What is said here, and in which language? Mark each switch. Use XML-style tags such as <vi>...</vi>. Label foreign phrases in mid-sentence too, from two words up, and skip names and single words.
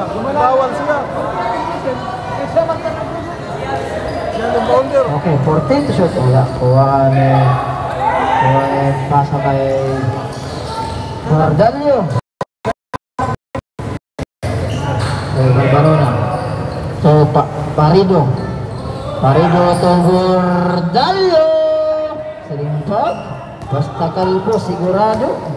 <tl>Bawal siya. Siya yung bounder. Okay,</tl> <en>14 to shoot.</en> <tl>Wala. Kuha ni pasa kay Bardalio. Barbarona. So, Parido. Parido to Bardalio. Selimpag. Basta kalbo, sigurado.</tl>